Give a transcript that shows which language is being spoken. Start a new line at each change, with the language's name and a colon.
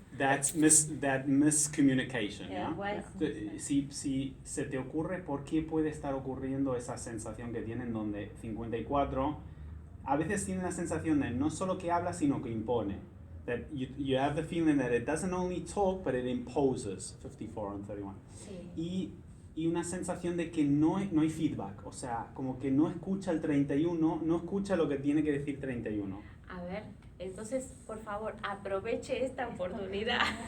English: that miscommunication? Yeah,
Spanish: ¿ya?
English: why-
Spanish: Si se te ocurre por qué puede estar ocurriendo esa sensación que tienen donde 54 a veces tiene la sensación de no solo que habla sino que impone.
English: That you have the feeling that it doesn't only talk but it imposes 54 and 31.
Spanish: Sí. Y una sensación de que no hay feedback, o sea, como que no escucha el 31, no escucha lo que tiene que decir 31. A ver, entonces, por favor, aproveche esta oportunidad.